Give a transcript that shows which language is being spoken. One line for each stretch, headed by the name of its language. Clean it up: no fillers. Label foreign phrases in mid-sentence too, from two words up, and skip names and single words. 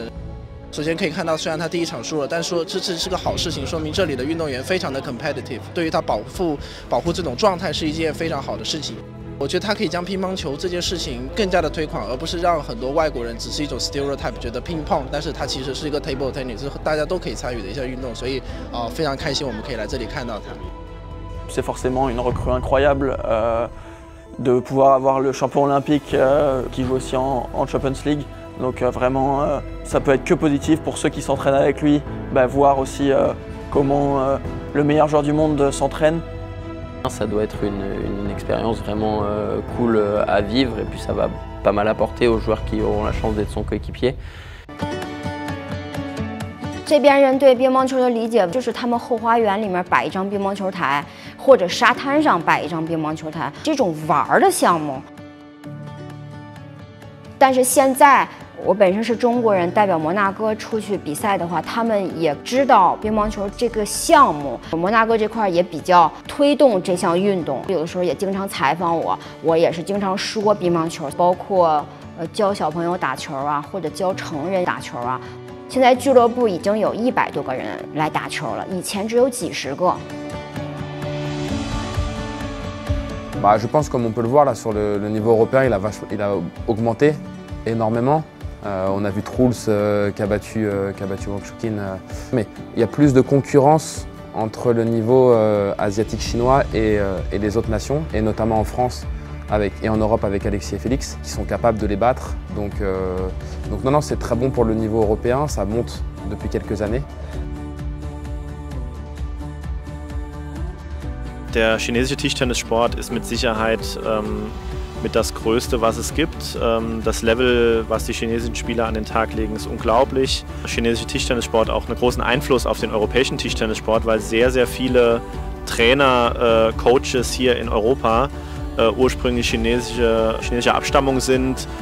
Chinese: 首先可以看到，虽然他第一场输了，但说这是个好事情，说明这里的运动员非常的 competitive， 对于他保护这种状态是一件非常好的事情。我觉得他可以将乒乓球这件事情更加的推广，而不是让很多外国人只是一种 stereotype， 觉得乒乓，但是它其实是一个
English: table tennis，
Chinese: 是大家都可以参与的一项运动，所以非常开心我们可以来这里看到它。
French: C'est forcément une recrue incroyable de pouvoir avoir le champion olympique qui joue aussi en Champions League. Donc vraiment, ça peut être que positif pour ceux qui s'entraînent avec lui, voir aussi comment le meilleur joueur du monde s'entraîne. Ça doit être une expérience vraiment cool à vivre et puis ça va pas mal apporter aux joueurs qui auront la chance d'être son coéquipier.
Chinese: 这边人对乒乓球的理解就是他们后花园里面摆一张乒乓球台，或者沙滩上摆一张乒乓球台，这种玩的项目。但是现在我本身是中国人，代表摩纳哥出去比赛的话，他们也知道乒乓球这个项目，摩纳哥这块也比较推动这项运动，有的时候也经常采访我，我也是经常说乒乓球，包括教小朋友打球啊，或者教成人打球啊。现在俱乐部已经有100多个人来打球了，以前只有几十个。
French: Je pense comme on peut le voir là sur le niveau européen, il a augmenté énormément. On a vu Truls qui a battu Wang-Chuqin. Mais il y a plus de concurrence entre le niveau asiatique chinois et les autres nations, et notamment en France et en Europe avec Alexis et Félix, qui sont capables de les battre. Donc non, c'est très bon pour le niveau européen, ça monte depuis quelques années.
German: Der chinesische Tischtennissport ist mit Sicherheit mit das Größte, was es gibt. Das Level, was die chinesischen Spieler an den Tag legen, ist unglaublich. Der chinesische Tischtennissport auch einen großen Einfluss auf den europäischen Tischtennissport, weil sehr, sehr viele Trainer, Coaches hier in Europa ursprünglich chinesischer Abstammung sind.